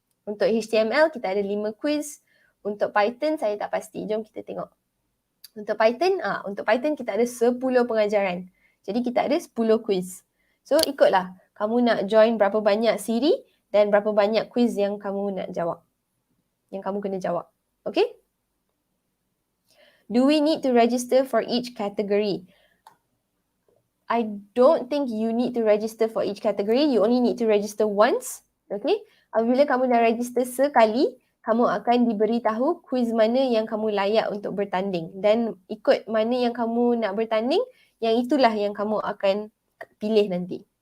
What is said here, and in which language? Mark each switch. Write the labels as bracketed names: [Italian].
[Malay] Untuk HTML kita ada 5 quiz. Untuk Python saya tak pasti. Jom kita tengok. Untuk Python kita ada 10 pengajaran. Jadi kita ada 10 quiz. So ikutlah. Kamu nak join berapa banyak siri dan berapa banyak quiz yang kamu nak jawab. Yang kamu kena jawab. Okay? [English] Do we need to register for each category? I don't think you need to register for each category. You only need to register once. Okay? [Malay] Apabila kamu dah register sekali, kamu akan diberitahu quiz mana yang kamu layak untuk bertanding. Dan ikut mana yang kamu nak bertanding, yang itulah yang kamu akan pilih nanti.